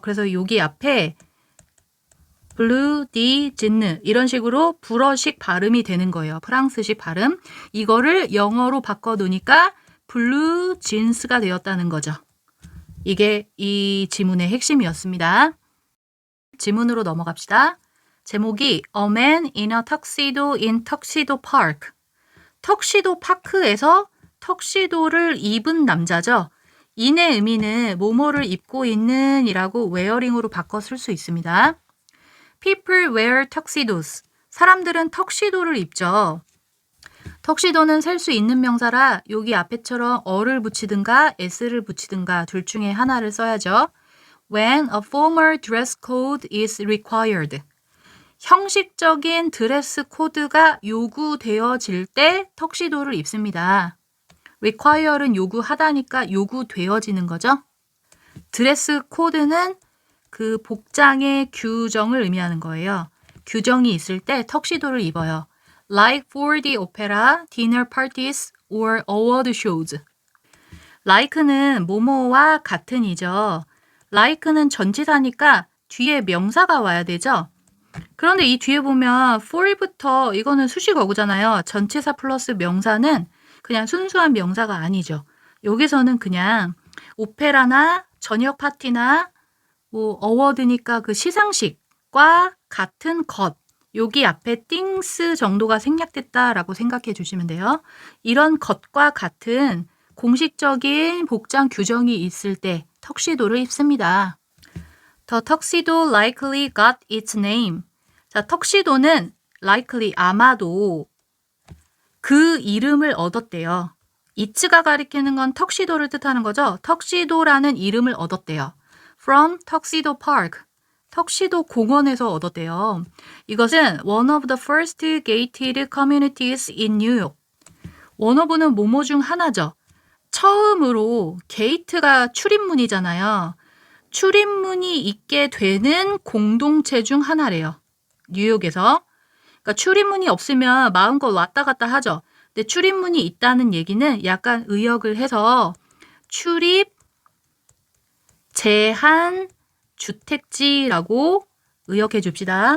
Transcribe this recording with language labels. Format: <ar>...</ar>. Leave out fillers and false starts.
<ko>그래서 여기 앞에 블루 디 진느 이런 식으로 불어식 발음이 되는 거예요. 프랑스식 발음. 이거를 영어로 바꿔 놓으니까 블루 진스가 되었다는 거죠. 이게 이 지문의 핵심이었습니다. 지문으로 넘어갑시다.</ko> <en>제목이 A Man in a Tuxedo in Tuxedo Park.</en> <ko>턱시도 파크에서 턱시도를 입은 남자죠. 인의 의미는 뭐뭐를 입고 있는 이라고 wearing으로 바꿔 쓸 수 있습니다.</ko> <en>People wear tuxedos.</en> <ko>사람들은 턱시도를 입죠. 턱시도는 셀 수 있는 명사라 여기 앞에처럼 어를 붙이든가 s를 붙이든가 둘 중에 하나를 써야죠.</ko> <en>When a formal dress code is required.</en> <ko>형식적인 드레스 코드가 요구되어질 때 턱시도를 입습니다. require는 요구하다니까 요구되어지는 거죠. 드레스 코드는 그 복장의 규정을 의미하는 거예요. 규정이 있을 때 턱시도를 입어요.</ko> <en>Like for the opera, dinner parties, or award shows.</en> <ko>like는 뭐뭐와 같은이죠. like는 전치사니까 뒤에 명사가 와야 되죠. 그런데 이 뒤에 보면 for부터 이거는 수식 어구잖아요. 전치사 플러스 명사는 그냥 순수한 명사가 아니죠. 여기서는 그냥 오페라나 저녁 파티나 뭐 어워드니까 그 시상식과 같은 것, 여기 앞에 things 정도가 생략됐다라고 생각해 주시면 돼요. 이런 것과 같은 공식적인 복장 규정이 있을 때 턱시도를 입습니다.</ko> <en>The tuxedo likely got its name.</en> <ko>자, 턱시도는 likely 아마도 그 이름을 얻었대요. it가 가리키는 건 턱시도를 뜻하는 거죠. 턱시도라는 이름을 얻었대요.</ko> <en>From Tuxedo Park.</en> <ko>턱시도 공원에서 얻었대요.</ko> <en>이것은 one of the first gated communities in New York.</en> <ko>one of는 뭐뭐 중 하나죠. 처음으로 게이트가 출입문이잖아요. 출입문이 있게 되는 공동체 중 하나래요. 뉴욕에서. 그러니까 출입문이 없으면 마음껏 왔다 갔다 하죠. 근데 출입문이 있다는 얘기는 약간 의역을 해서 출입 제한 주택지라고 의역해 줍시다.</ko>